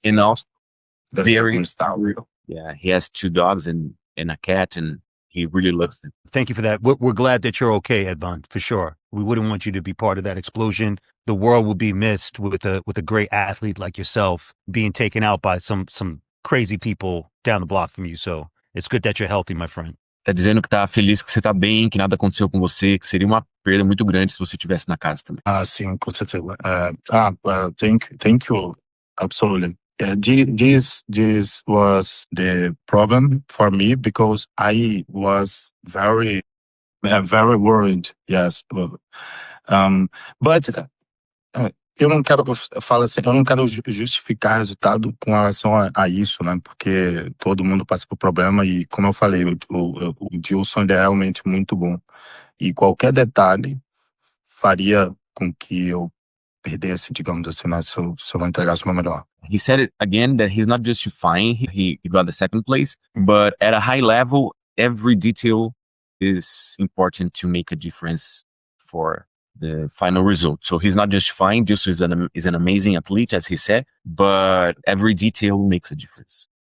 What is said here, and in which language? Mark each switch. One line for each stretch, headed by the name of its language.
English: And also, he has 2 dogs and a cat, and he really loves them. Thank you for that. We're glad that you're okay, Edvan, for sure. We wouldn't want you to be part of that explosion. The world will be missed with a great athlete like yourself being taken out by some crazy people down the block from you. So it's good that you're healthy, my friend.
Portuguese: Tá dizendo que tá feliz que você tá bem, que nada aconteceu com você, que seria uma perda muito grande se você estivesse na casa também. Sim, com certeza.
English: Thank you. Absolutely. This was the problem for me because I was very worried. Yes.
Portuguese: But eu não quero, eu falo assim, eu não quero justificar resultado com relação a isso, né? Porque todo mundo passa por problema e, como eu falei, o Gilson ele é realmente muito bom. E qualquer detalhe faria com que eu perdesse, digamos assim, né? Se eu não entregasse o meu melhor.
English: He said it again that he's not justifying he got the second place, but at a high level, every detail is important to make a difference for the final result. So he's not justifying, just is an amazing athlete, as he said, but every detail makes a difference.